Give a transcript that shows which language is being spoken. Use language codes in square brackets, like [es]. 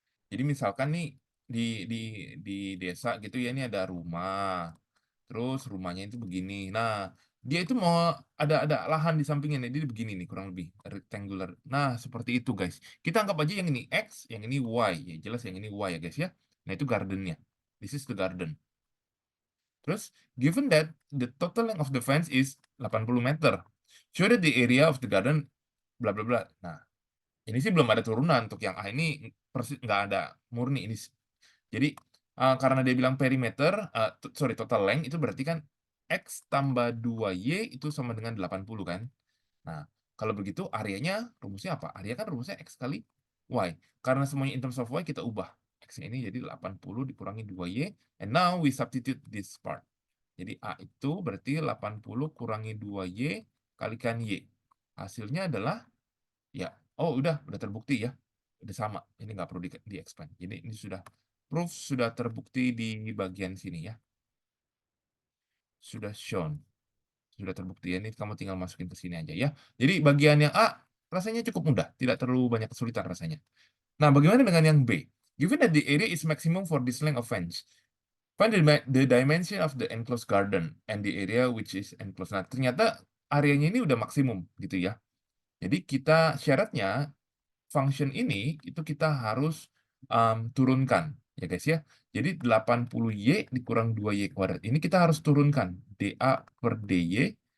[id] Jadi misalkan nih di desa gitu ya, ini ada rumah, terus rumahnya itu begini. Nah, dia itu mau ada lahan di sampingnya nih, jadi begini nih kurang lebih rectangular. Nah, seperti itu guys. Kita anggap aja yang ini X, yang ini Y. Ya jelas yang ini Y ya guys ya. Nah, itu gardennya. [en] This is the garden. [id] Terus, [en] given that the total length of the fence is 80 meter, show that the area of the garden bla bla bla. [id] Nah, ini sih belum ada turunan untuk yang A ini persis nggak ada murni ini. Jadi, karena dia bilang perimeter, [en] sorry total length [id] itu berarti kan X tambah 2Y itu sama dengan 80 kan. Nah, kalau begitu areanya rumusnya apa? Area kan rumusnya X kali Y. Karena semuanya in terms of Y kita ubah. X ini jadi 80 dikurangi 2Y. [en] And now we substitute this part. [id] Jadi A itu berarti 80 kurangi 2Y kalikan Y. Hasilnya adalah, ya, oh udah terbukti ya. Udah sama, ini nggak perlu di-expand. Jadi ini sudah, proof sudah terbukti di bagian sini ya. Sudah shown. Sudah terbukti ya, ini kamu tinggal masukin ke sini aja ya. Jadi bagian yang A rasanya cukup mudah, tidak terlalu banyak kesulitan rasanya. Nah, bagaimana dengan yang B? [en] Given that the area is maximum for this length of fence, find the dimension of the enclosed garden and the area which is enclosed. [id] Nah, ternyata areanya ini udah maksimum gitu ya. Jadi kita syaratnya function ini itu kita harus turunkan ya guys ya. Jadi 80Y dikurang 2Y kuadrat. Ini kita harus turunkan dA per dy.